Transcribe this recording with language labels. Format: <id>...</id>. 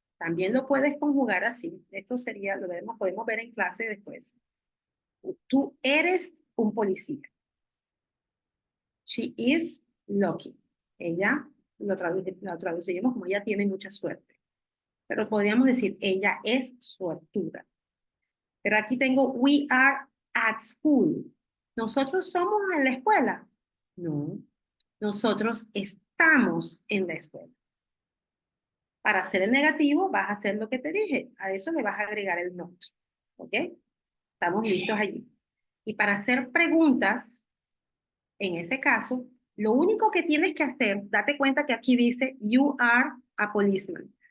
<es>También lo puedes conjugar así. Esto sería, podemos ver en clase después. Tú eres un policía.</es> <en>She is lucky.</en> <es>Ella, lo traducimos como ella tiene mucha suerte. Pero podríamos decir, ella es suertuda. Pero aquí tengo,</es> <en>we are at school.</en> <es>¿Nosotros somos en la escuela? No. Nosotros estamos en la escuela. Para hacer el negativo, vas a hacer lo que te dije. A eso le vas a agregar el not. ¿Ok? Estamos listos allí. Y para hacer preguntas, en ese caso, lo único que tienes que hacer, date cuenta que aquí dice,</es> <en>you are a policeman.</en>